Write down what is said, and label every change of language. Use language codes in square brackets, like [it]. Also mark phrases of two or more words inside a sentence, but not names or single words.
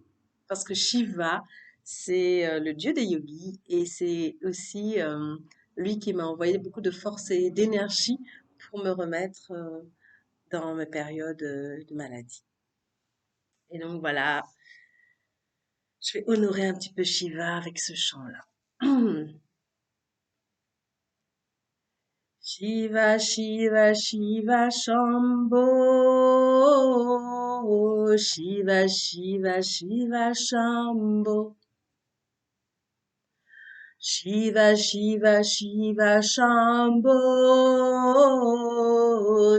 [fr] Parce que Shiva, c'est le dieu des yogis et c'est aussi lui qui m'a envoyé beaucoup de force et d'énergie pour me remettre dans mes périodes de maladie. Et donc voilà, je vais honorer un petit peu Shiva avec ce chant-là. [sa] Shiva, Shiva, Shiva, Shambho. Shiva, Shiva, Shiva, Shambho. Shiva, Shiva, Shiva, Shambho.